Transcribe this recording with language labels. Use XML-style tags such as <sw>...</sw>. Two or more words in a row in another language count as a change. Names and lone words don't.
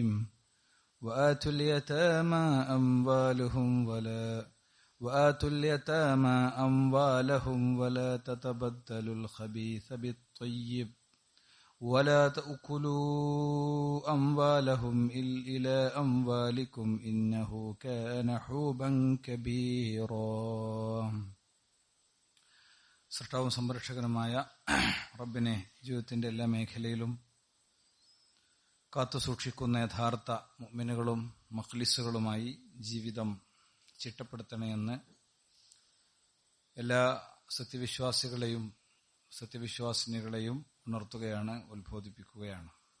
<ar>وآتوا اليتامى أموالهم ولا تتبدلوا الخبيث بالطيب ولا تأكلوا أموالهم إلى أموالكم إنه كان حوبا كبيرا.</ar> <ml>സൃഷ്ടാവും സംരക്ഷകനുമായ റബ്ബിനെ ജീവിതത്തിന്റെ എല്ലാ മേഖലയിലും കാത്തുസൂക്ഷിക്കുന്ന യഥാർത്ഥ മുഅ്മിനുകളും മഖ്ലിസുകളുമായി ജീവിതം ചിട്ടപ്പെടുത്തണമെന്ന് എല്ലാ സത്യവിശ്വാസികളെയും സത്യവിശ്വാസിനികളെയും ഉണർത്തുകയാണ്, ഉത്ബോധിപ്പിക്കുകയാണ്.</ml>